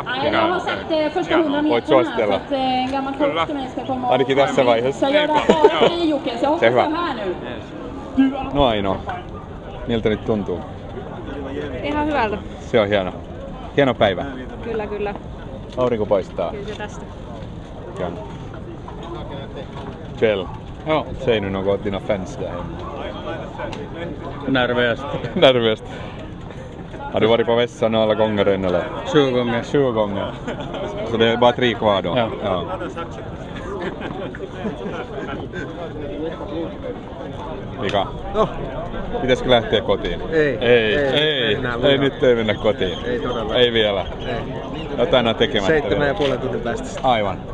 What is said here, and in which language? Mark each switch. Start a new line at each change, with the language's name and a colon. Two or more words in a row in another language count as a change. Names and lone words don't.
Finnish: Voit suositella? Kyllä. Ainakin tässä vaiheessa. Se hyvä. No Aino, miltä nyt tuntuu? Ihan hyvältä. Se on hieno. Hieno päivä. Kyllä. Aurinko paistaa. Kyllä se tästä.
Swedish: Kjell. Ja, säg nu något åt dina fans där hemma. Nervöst. Har du varit på vässan alla gånger än eller? 7 gånger. 20 gånger. Så det är bara 3 kvar då? Ja.
Finnish: Mika, pitäisikö lähteä kotiin? Ei nyt ei mennä kotiin. Ei todella. Ei vielä. Jotain on tekemättä. 7,5 tunnin päästä. Aivan.